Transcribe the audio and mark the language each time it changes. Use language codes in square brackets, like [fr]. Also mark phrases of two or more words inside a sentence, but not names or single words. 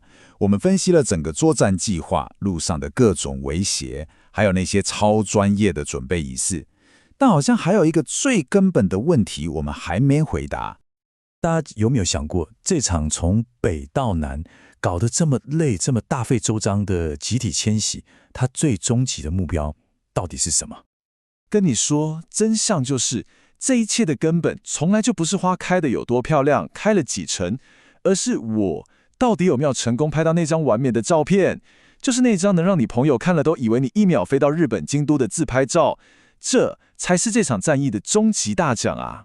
[zh] 我們分析了整個作戰計劃，路上的各種威脅，還有那些超專業的準備儀式。但好像還有一個最根本的問題，我們還沒回答。大家有沒有想過，這場從北到南搞得這麼累、這麼大費周章的集體遷徙，它最終極的目標到底是什麼？跟你說，真相就是這一切的根本從來就不是花開的有多漂亮，開了幾成，而是我到底有沒有成功拍到那張完美的照片，就是那張能讓你朋友看了都以為你1秒飛到日本京都的自拍照，這才是這場戰役的終極大獎啊！